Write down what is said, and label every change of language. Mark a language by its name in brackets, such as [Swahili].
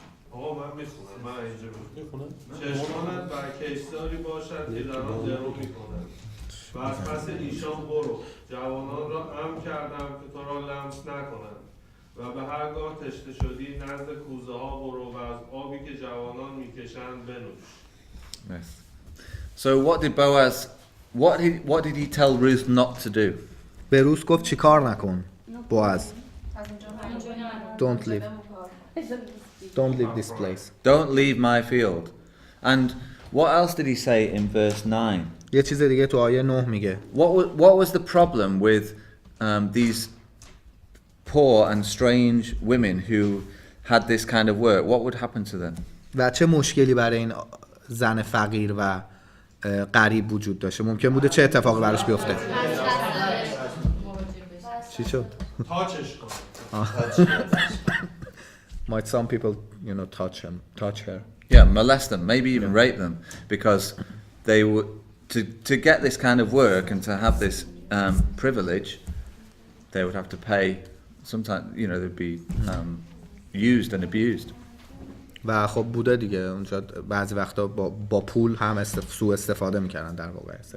[Persian] آقا من میخونم، من اینجا میخونم. چشمانت بر کشتاری باشد که در آن درو میکنند و از پس ایشان برو، جوانان را امر کردم که تو را لمس نکنند و به هرگاه تشنه شدی نزد کوزه ها برو و از آبی که جوانان میکشند بنوش. [English] Yes. So what did Boaz, what did he tell Ruth not to do? [Persian] به روز گفت چی کار نکن بوعز [English] don't leave this place. Don't leave my field. And what else did he say in verse 9? [Persian] یه چیز دیگه تو آیه 9 میگه [English] What was the problem with these poor and strange women who had this kind of work? What would happen to them? [Persian] و چه مشکلی برای این زن فقیر و غریب وجود داشته؟ ممکن بوده چه اتفاقی براش بیفته؟ چی شد؟ تاچش کن. [English] Might some people, touch her. Yeah, molest them, maybe even rape them, because they would to get this kind of work and to have this privilege, they would have to pay. Sometimes, they'd be used and abused. [Persian] و خب بوده دیگه اونجا بعضی وقتا با پول هم سوء استفاده میکردن در واقع.